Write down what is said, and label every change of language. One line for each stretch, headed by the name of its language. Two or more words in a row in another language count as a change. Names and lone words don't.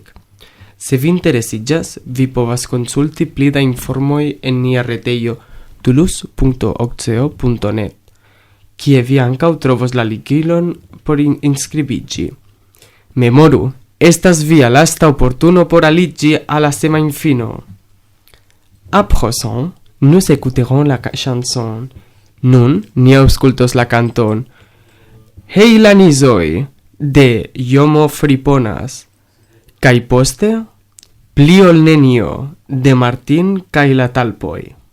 Esperanto: Se vi interesiĝas, vi povas konsulti pli da informoj en nia retejo toulouse.oxeo.net, kie vi ankaŭ trovos la ligilon por inscribiĝi. Memoru, estas via lasta oportuno por aliĝi a la semajnfino.
French: À présent, nous écouterons la chanson.
Esperanto: Nun ni aŭskultos la kanton Hej la nizoj de Jomo Friponas kaj poste Pli ol nenio de Martin kaj la talpoj.